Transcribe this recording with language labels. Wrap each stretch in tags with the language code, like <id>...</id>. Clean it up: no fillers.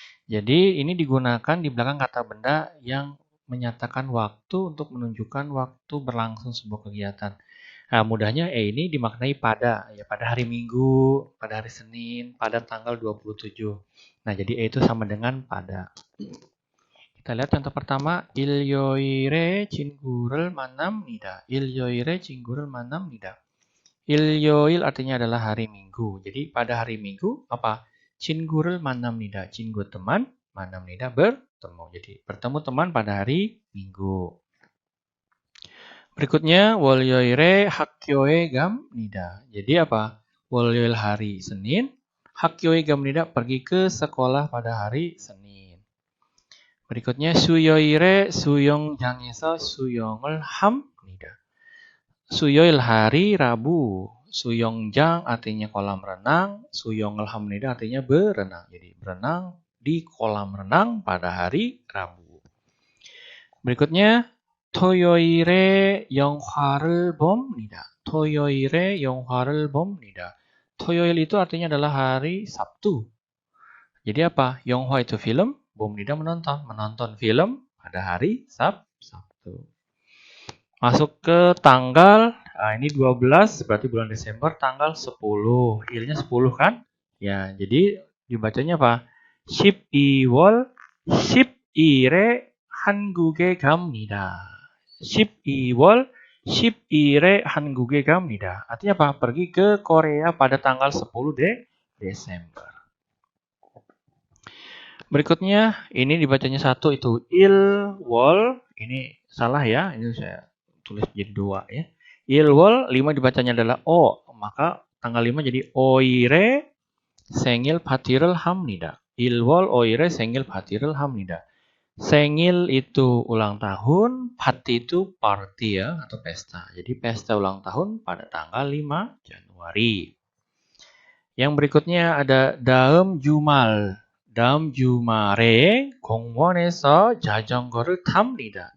<id>Jadi ini digunakan di belakang kata benda yang menyatakan waktu untuk menunjukkan waktu berlangsung sebuah kegiatan. Nah, mudahnya E ini dimaknai pada, ya pada hari Minggu, pada hari Senin, pada tanggal 27. Nah, jadi E itu sama dengan pada. Kita lihat contoh pertama,</id> <ko>일요일에 친구를 만납니다. 일요일에 친구를 만납니다.</ko> <id>일요일 artinya adalah hari Minggu. Jadi pada hari Minggu apa?</id> <ko>친구를 만납니다.</ko> <id>친구 teman, 만납니다 bertemu. Jadi bertemu teman pada hari Minggu.</id> <ko>Berikutnya 월요일에 학교에 갑니다.</ko> <id>Jadi apa? 월요일 hari Senin,</id> <ko>학교에 갑니다</ko> <id>pergi ke sekolah pada hari Senin.</id> <ko>berikutnya 수요일에 수영장에서 수영을 합니다.</ko> <id>수요일 hari Rabu. 수영장 artinya kolam renang,</id> <ko>수영을 합니다</ko> <id>artinya berenang. Jadi berenang di kolam renang pada hari Rabu.</id> <ko>berikutnya 토요일에 영화를 봅니다. 토요일에 영화를 봅니다.</ko> <id>토요일 itu artinya adalah hari Sabtu. Jadi apa? 영화 itu film, 봅니다 menonton. Menonton film pada hari Sabtu. Masuk ke tanggal, nah ini 12 berarti bulan Desember, tanggal 10. I-nya 10 kan? Ya, jadi dibacanya apa?</id> <ko>12월 10일에 한국에 갑니다. 12월 10일에 한국에 갑니다.</ko> <id>Artinya apa? Pergi ke Korea pada tanggal 10 Desember. Berikutnya, ini dibacanya satu itu ilwol. Ini salah ya, ini saya tulis jadi 2 ya. Ilwol, 5 dibacanya adalah O. Maka tanggal 5 jadi oire</id> <ko>생일 파티를 합니다. 일월 5일에 생일 파티를 합니다.</ko> <id>Sengil itu ulang tahun, party itu party ya, atau pesta. Jadi pesta ulang tahun pada tanggal 5 Januari. Yang berikutnya ada daum jumal.</id> <ko>다음 주말에 공원에서 자전거를 탑니다.</ko>